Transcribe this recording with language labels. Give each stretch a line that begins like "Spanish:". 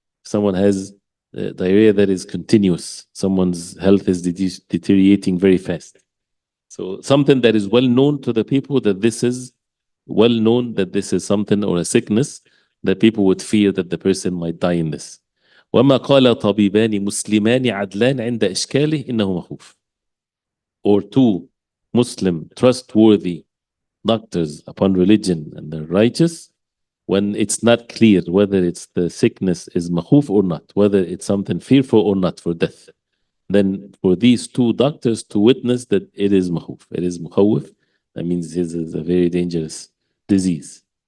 English: Someone has diarrhea that is continuous. Someone's health is deteriorating very fast. So something that is well known to the people, that this is well known that this is something or a sickness that people would fear that the person might die in this.
Arabic: وما قال طبيبان مسلمان عدلان عند إشكاله إنه مخوف.
English: Or two Muslim trustworthy doctors upon religion and they're righteous, when it's not clear whether it's the sickness is makhuf or not, whether it's something fearful or not for death, then for these two doctors to witness that it is makhuf, it is mukhawif, that means this is a very dangerous disease.